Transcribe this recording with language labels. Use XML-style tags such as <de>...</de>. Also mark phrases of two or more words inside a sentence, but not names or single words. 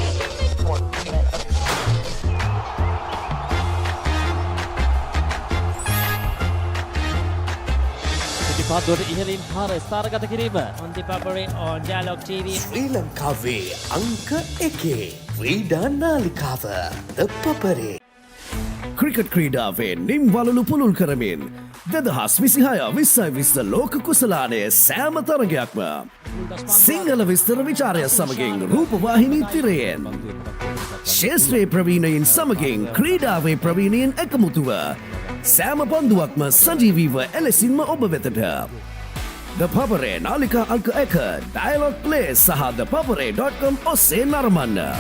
<si>පිටිපත්වලට ඉහළින් පාර ස්ථානගත කිරීම</si> <en>on ThePapare on Dialog TV.</en> <si>ශ්‍රී ලංකාවේ අංක 1 ක්‍රීඩා නාලිකාව ThePapare. ක්‍රිකට් ක්‍රීඩාවේ නිම් වලලු පුළුල් කරමින් 2026 ලෝක කුසලානය සෑම තරගයක්ම සිංහල විස්තර විචාරය සමගින් රූපවාහිනී තිරයෙන් ශේෂ්ත්‍රයේ ප්‍රවීණයින් සමගින් ක්‍රීඩාවේ ප්‍රවීණයෙන් එකමුතුව සෑම පන්දුවක්ම සජීවීව එලෙසින්ම ඔබ වෙතට ThePapare නාලිකා අංක 1 Dialog Play සහ ThePapare.com ඔස්සේ නරඹන්න.</si>